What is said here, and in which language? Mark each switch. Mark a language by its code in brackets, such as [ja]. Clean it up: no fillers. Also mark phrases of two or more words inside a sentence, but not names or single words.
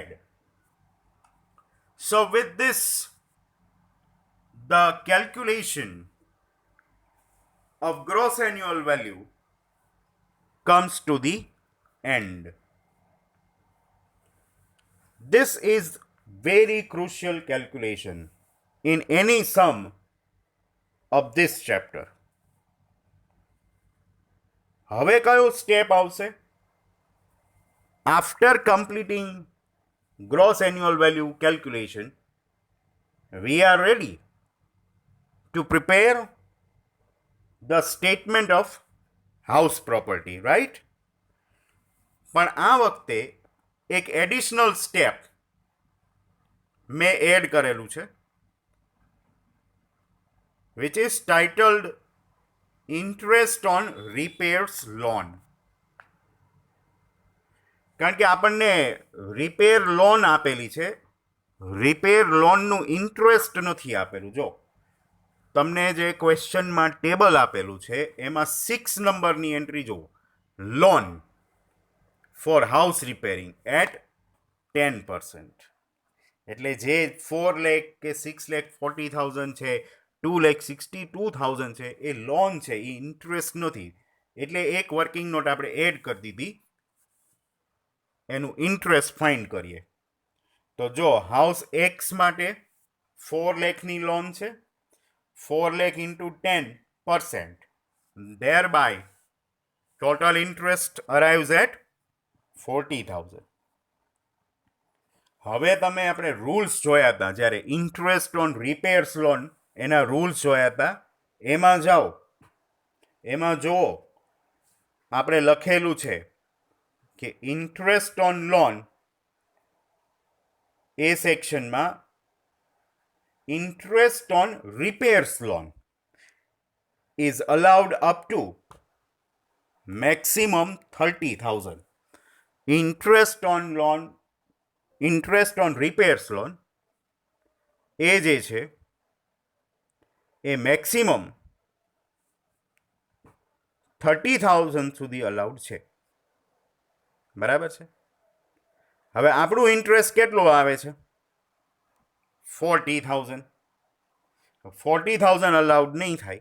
[en] So with this, the calculation of gross annual value comes to the end. This is very crucial calculation in any sum of this chapter. [gu] હવે કયો સ્ટેપ આવશે? [en] After completing gross annual value calculation, we are ready to prepare the statement of house property, right? [gu] પણ આ વખતે એક [en] additional step [gu] મેં એડ કરેલું છે, [en] which is titled interest on repairs loan. [gu] કારણ કે આપણને [en] repair loan [gu] આપેલી છે, રિપેર લોનનું ઇન્ટરેસ્ટ નથી આપેલું. જો તમને જે ક્વેશ્ચનમાં ટેબલ આપેલું છે એમાં 6 નંબરની એન્ટ્રી જુઓ, [en] loan for house repairing at 10%. [gu] એટલે જે 4 લાખ કે 6,40,000 છે, 2,62,000 છે, એ લોન છે, એ ઇન્ટરેસ્ટ નથી. એટલે એક [en] working note [gu] આપણે એડ કરી દીધી, એનું [en] interest find [gu] કરીએ. તો જો હાઉસ એક્સ માટે 4 લાખની લોન છે, [en] 4 lakh into 10%, thereby total interest arrives at 40,000. [gu] હવે તમે આપણે રૂલ્સ જોયા હતા જ્યારે [en] interest on repairs loan, [gu] એના રૂલ્સ જોયા હતા. એમાં જાઓ, એમાં જુઓ આપણે લખેલું છે કે [en] interest on loan, [gu] એ સેક્શનમાં [en] interest on repairs loan is allowed up to maximum 30,000. Interest on repairs loan [gu] એ જે છે એ મેક્સિમમ 30,000 સુધી અલાઉડ છે. બરાબર છે? હવે આપણું ઇન્ટરેસ્ટ કેટલો આવે છે? 40,000. 40,000 અલાઉડ નહીં થાય.